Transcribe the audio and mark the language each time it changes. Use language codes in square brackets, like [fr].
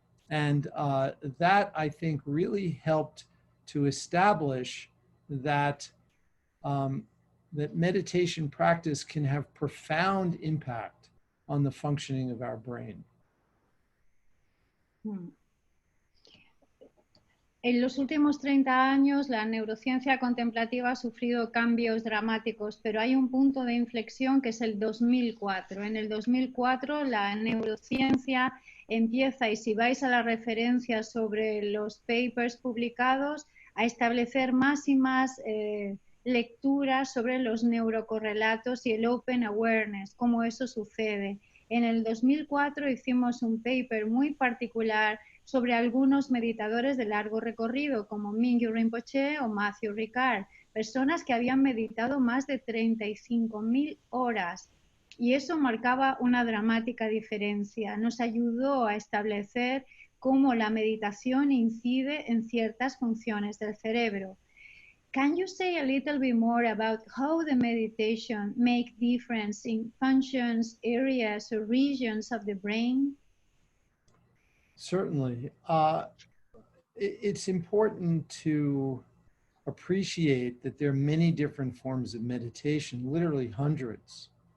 [en] And that, I think, really helped to establish that, that meditation practice can have profound impact on the functioning of our brain. [es] En los últimos 30 años, la neurociencia contemplativa ha sufrido cambios dramáticos, pero hay un punto de inflexión que es el 2004. En el 2004, la neurociencia empieza, y si vais a las referencias sobre los papers publicados, a establecer más y más lecturas sobre los neurocorrelatos y el open awareness, cómo eso sucede. En el 2004 hicimos un paper muy particular sobre algunos meditadores de largo recorrido, como Mingyur Rinpoche o Matthew Ricard, personas que habían meditado más de 35.000 horas. Y eso marcaba una dramática diferencia. Nos ayudó a establecer cómo la meditación incide en ciertas funciones del cerebro. [en] Can you say a little bit more about how the meditation make difference in functions, areas, or regions of the brain? Certainly. It's important to appreciate that there are many different forms of meditation, literally hundreds.